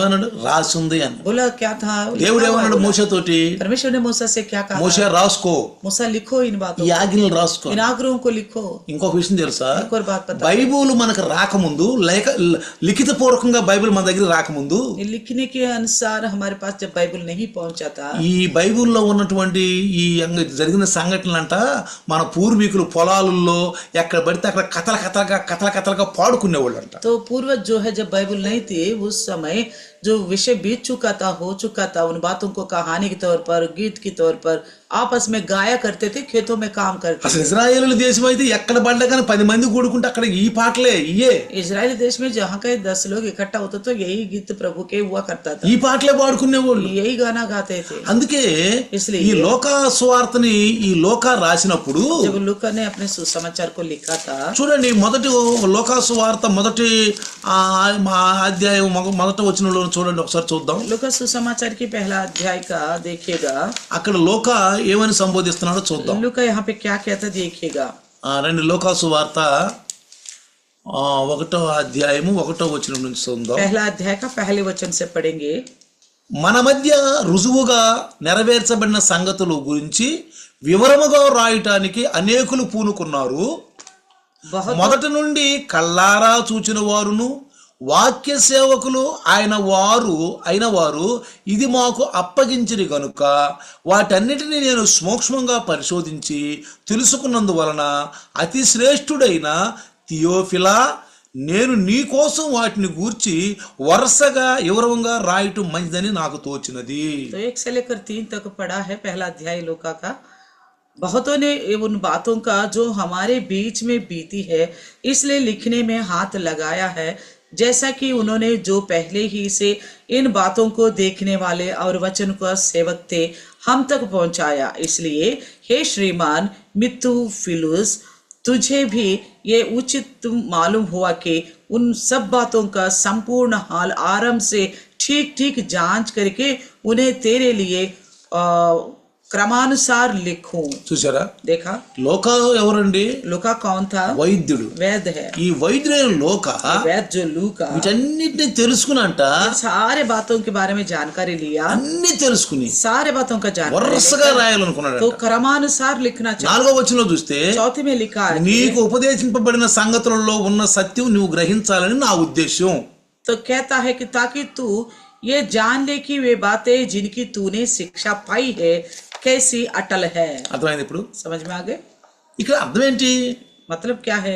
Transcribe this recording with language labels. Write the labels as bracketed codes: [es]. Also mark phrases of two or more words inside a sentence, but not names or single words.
[te] ఏమన్నాడు? రాసుంది అన్నాడు. [hi] बोला क्या था? [te] దేవుడు ఏమన్నాడు మోషతోటి? [hi] परमेश्वर ने मूसा से क्या कहा? [te] మోషే రాసుకో, [hi] मूसा लिखो इन बातों [te] ఈ ఆజ్ఞలు రాసుకో. [hi] इन आग्रहों को लिखो। [te] ఇంకొక విషయం తెలుసా? [hi] एक और बात पता, [te] బైబుల్ మనకు రాకముందు లిఖిత పూర్వకంగా బైబిల్ మన దగ్గర రాకముందు [hi] लिखने के अनुसार हमारे पास जब बाइबल नहीं पहुंचा था, [te] ఈ బైబిల్లో ఉన్నటువంటి ఈ జరిగిన సంఘటనలంట మన పూర్వీకులు పొలాలలో ఎక్కడ పడితే అక్కడ కథలుగా పాడుకునేవాళ్ళు అంట. [hi] तो पूर्वज जो है जब बाइबल नहीं थी उस समय जो विषय बीत चुका था, हो चुका था, उन बातों को कहानी के तौर पर, गीत के तौर पर आपस में गाया करते थे, खेतों में काम करते [te] అసలు ఇజ్రాయేలు దేశం అయితే ఎక్కడ పడ్డా కానీ 10 మంది కూడుకుంటే అక్కడ ఈ పాటలే ఇయే [hi] थे। इजरायली देश में जहाँ कहीं 10 लोग इकट्ठा होते तो यही गीत प्रभु के हुआ करता था, [te] ఈ పాటలే పాడుకునేవాళ్ళు। [hi] यही गाना गाते थे। [te] అందుకే [hi] इसलिए [te] ఈ లోకా సువార్తని ఈ లోకా రాసినప్పుడు [hi] जब लूका ने अपने सुसमाचार को लिखा था, [te] చూడండి మొదటి లోకా సువార్త మొదటి అధ్యాయం మొదటి వచనంలో చూడండి, ఒకసారి చూద్దాం। [hi] लूका सुसमाचार की पहला अध्याय का देखिएगा, [te] అక్కడ లోకా ఏమని సంబోధిస్తున్నాడో చూద్దాం। [hi] लूका यहाँ पे क्या कहता देखिएगा। [te] రండి లోకా సువార్త 1వ అధ్యాయము 1వ వచనం నుంచి చూద్దాం। [hi] पहला अध्याय का पहले वचन से पढ़ेंगे। [te] మన మధ్య రుజువుగా నెరవేర్చబడిన సంగతుల గురించి వివరముగా రాయటానికి అనేకులు పూనుకున్నారు। [hi] बहुत [te] మొదటి నుండి కళ్ళారా చూచిన వారును వాక్య సేవకులు అయిన వారు ఇది మాకు అప్పగించిరి గనుక వాటన్నిటిని నేను సూక్ష్మంగా పరిశోధించి తెలుసుకున్నందువలన అతి శ్రేష్ఠుడైన థియోఫిలా నేను నీ కోసం వాటిని గూర్చి వరుసగా వివరంగా రాయటం మంచిదని నాకు తోచినది। [hi] तो 1 से लेकर 3 तक पढ़ा है पहला अध्याय लूका का। बहुतों ने उन बातों का जो हमारे बीच में बीती है इसलिए लिखने में हाथ लगाया है, जैसा कि उन्होंने जो पहले ही से इन बातों को देखने वाले और वचन का सेवक थे हम तक पहुंचाया। इसलिए हे श्रीमान मिथुफिलुस, तुझे भी ये उचित मालूम हुआ कि उन सब बातों का संपूर्ण हाल आरंभ से ठीक ठीक जांच करके उन्हें तेरे लिए क्रमानुसार लिखूं। [te] చూసారా, [hi] देखा [te] లోకా ఎవరండి? [hi] लूका कौन था? [te] వైద్యుడు। [hi] वैद्य है। [te] ఈ వైద్యుడైన లోకా [hi] वैद्य जो लूका [te] వీటన్నిటిని తెలుసుకునంట, [hi] सारे बातों के बारे में जानकारी लिया, [te] అన్ని తెలుసుకుని [hi] सारे बातों का जानकारी [te] వరుసగా రాయాలనుకున్నాడు। [hi] तो क्रमानुसार लिखना चाहिए। [te] 4వ వచనంలో చూస్తే [hi] चौथी में लिखा है [te] నీకు ఉపదేశింపబడిన సంగతులలో ఉన్న సత్యం నువ్వు గ్రహించాలని నా ఉద్దేశం। [hi] तो कहता है कि ताकि तू ये जान ले कि वे बातें जिनकी तूने शिक्षा पाई है कैसी अटल है। [te] అర్థమైంది ఇప్పుడు? [hi] समझ में आ गए? [te] ఇక్కడ అర్థం ఏంటి? [hi] मतलब क्या है?